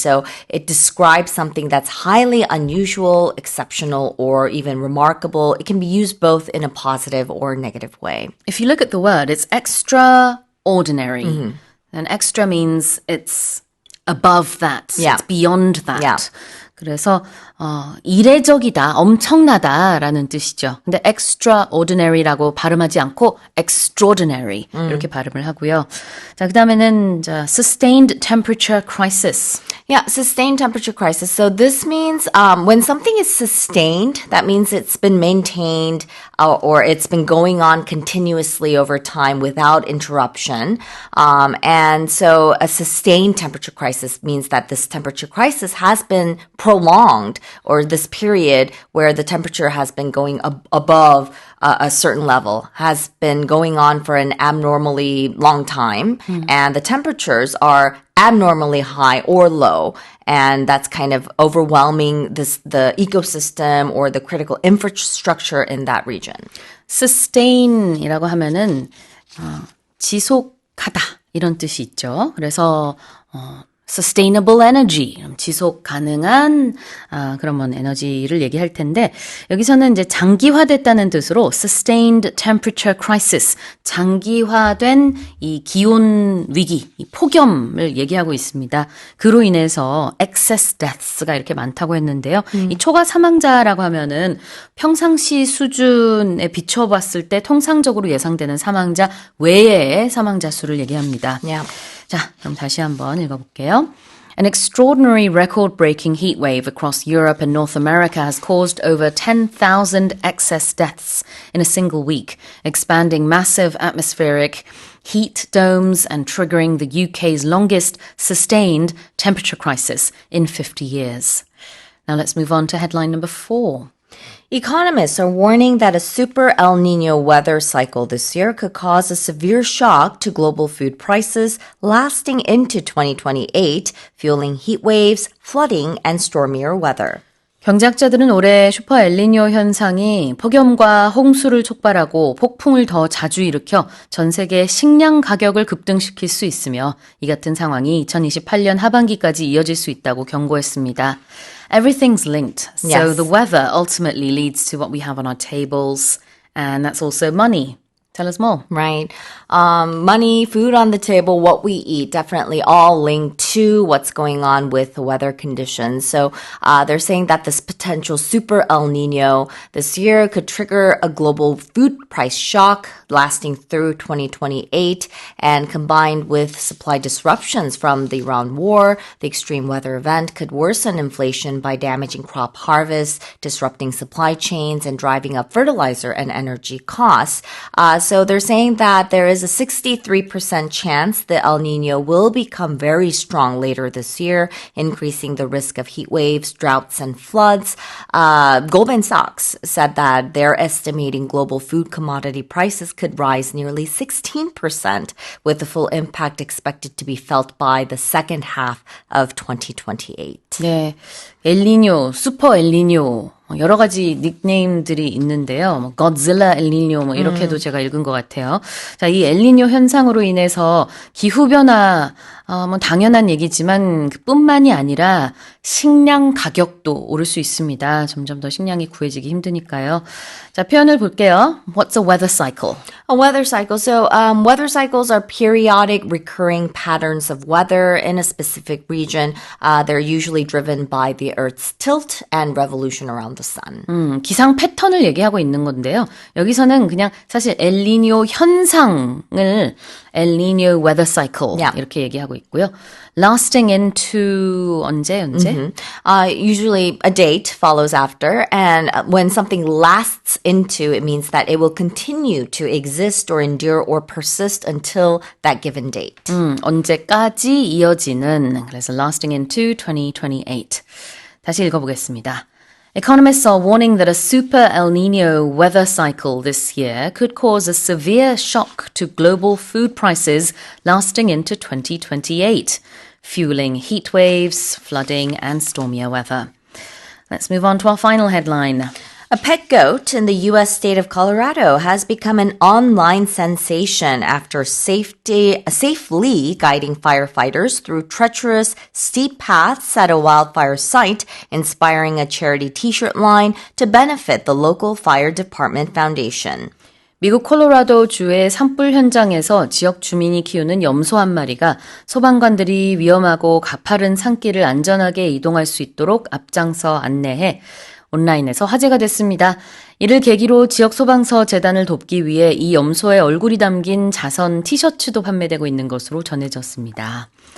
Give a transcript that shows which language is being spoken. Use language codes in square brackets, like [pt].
[en] So it describes something that's highly unusual, exceptional, or even remarkable. It can be used both in a positive or negative way. If you look at the word, it's extraordinary. And extra means it's above that. It's beyond that. Yeah. [ko] 그래서 이례적이다, 엄청나다라는 뜻이죠. 근데 extraordinary라고 발음하지 않고 extraordinary 이렇게 발음을 하고요. 자, 그다음에는 sustained temperature crisis. [en] Yeah, sustained temperature crisis. So this means when something is sustained, that means it's been maintained or it's been going on continuously over time without interruption. And so a sustained temperature crisis means that this temperature crisis has been prolonged, or this period where the temperature has been going above a certain level has been going on for an abnormally long time, and the temperatures are abnormally high or low, and that's kind of overwhelming the ecosystem or the critical infrastructure in that region. [ko] Sustain이라고 하면은 지속하다 이런 뜻이 있죠. 그래서 sustainable energy, 지속 가능한 그런 에너지를 얘기할 텐데 여기서는 이제 장기화됐다는 뜻으로 sustained temperature crisis, 장기화된 이 기온 위기, 이 폭염을 얘기하고 있습니다. 그로 인해서 excess deaths가 이렇게 많다고 했는데요. 이 초과 사망자라고 하면은 평상시 수준에 비춰봤을 때 통상적으로 예상되는 사망자 외의 사망자 수를 얘기합니다. Yeah. 자, 그럼 다시 한번 읽어볼게요. [en] An extraordinary record-breaking heat wave across Europe and North America has caused over 10,000 excess deaths in a single week, expanding massive atmospheric heat domes and triggering the UK's longest sustained temperature crisis in 50 years. Now let's move on to headline number 4. Economists are warning that a super El Nino weather cycle this year could cause a severe shock to global food prices lasting into 2028, fueling heat waves, flooding, and stormier weather. [ko] 경제학자들은 올해 슈퍼 엘니뇨 현상이 폭염과 홍수를 촉발하고 폭풍을 더 자주 일으켜 전 세계 식량 가격을 급등시킬 수 있으며 이 같은 상황이 2028년 하반기까지 이어질 수 있다고 경고했습니다. [en] Everything's linked. So Yes. the weather ultimately leads to what we have on our tables, and that's also money. Tell us more. Right. Money, food on the table, what we eat, definitely all linked to what's going on with the weather conditions. So they're saying that this potential super El Nino this year could trigger a global food price shock lasting through 2028, and combined with supply disruptions from the Iran war, the extreme weather event could worsen inflation by damaging crop harvests, disrupting supply chains, and driving up fertilizer and energy costs. So they're saying that there is a 63% chance the El Nino will become very strong later this year, increasing the risk of heat waves, droughts, and floods. Goldman Sachs said that they're estimating global food commodity prices could rise nearly 16%, with the full impact expected to be felt by the second half of 2028. [ko] 네, 엘니뇨, 슈퍼 엘니뇨 여러 가지 닉네임들이 있는데요. 뭐 Godzilla 엘니뇨 뭐 이렇게도 제가 읽은 것 같아요. 자, 이 엘니뇨 현상으로 인해서 기후 변화 뭐 당연한 얘기지만 그뿐만이 아니라 식량 가격도 오를 수 있습니다. 점점 더 식량이 구해지기 힘드니까요. 자, 표현을 볼게요. [en] What's a weather cycle? A weather cycle. So, weather cycles are periodic recurring patterns of weather in a specific region. They're usually driven by the Earth's tilt and revolution around the sun. [ko] 기상 패턴을 얘기하고 있는 건데요. 여기서는 그냥 사실 엘니뇨 현상을 엘니뇨 weather cycle [en] Yeah. [ko] 이렇게 얘기하고 있고요. [en] lasting into 언제? Usually a date follows after, and when something lasts into, it means that it will continue to exist or endure or persist until that given date. [ko] 언제까지 이어지는 그래서 lasting into 2028. 다시 읽어보겠습니다. [en] Economists are warning that a super El Nino weather cycle this year could cause a severe shock to global food prices lasting into 2028, fueling heat waves, flooding, and stormier weather. Let's move on to our final headline. A pet goat in the U.S. state of Colorado has become an online sensation after safely guiding firefighters through treacherous, steep paths at a wildfire site, inspiring a charity t-shirt line to benefit the local fire department foundation. [ko] 미국 콜로라도 주의 산불 현장에서 지역 주민이 키우는 염소 한 마리가 소방관들이 위험하고 가파른 산길을 안전하게 이동할 수 있도록 앞장서 안내해 온라인에서 화제가 됐습니다. 이를 계기로 지역 소방서 재단을 돕기 위해 이 염소의 얼굴이 담긴 자선 티셔츠도 판매되고 있는 것으로 전해졌습니다.